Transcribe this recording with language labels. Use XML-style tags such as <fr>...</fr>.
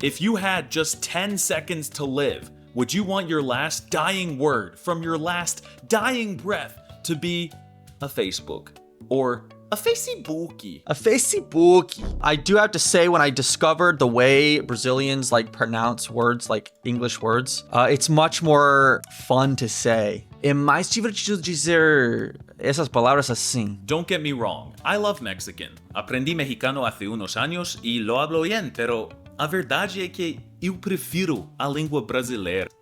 <en>If you had just 10 seconds to live, would you want your last dying word from your last dying breath to be a Facebook or a Facebookie? A Facebookie. I do have to say, when I discovered the way Brazilians like pronounce words like English words, it's much more fun to say.</en> <pt>É mais divertido dizer essas palavras assim.</pt> <en>Don't get me wrong, I love Mexican.</en> <es>Aprendi mexicano hace unos años y lo hablo bien,</es> <pt>pero a verdade é que eu prefiro a língua brasileira.</pt>